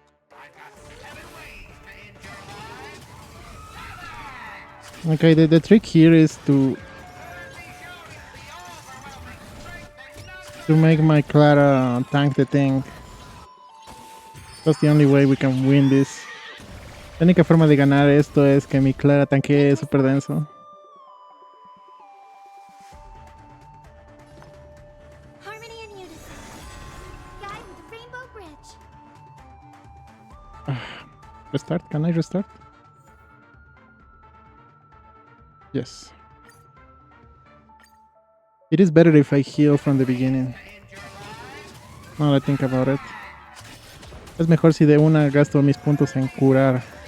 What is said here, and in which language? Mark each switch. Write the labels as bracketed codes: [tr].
[en] I've got 7 ways to end your life. 7! Okay, the trick here is to make my Clara tank the thing. That's the only way we can win this. [es] La única forma de ganar esto es que mi Clara tanquee super denso. [en] Harmony and unison. Guide with the Rainbow Bridge. Restart? Can I restart? Yes. It is better if I heal from the beginning. Now that I think about it. [es] Es mejor si de una gasto mis puntos en curar.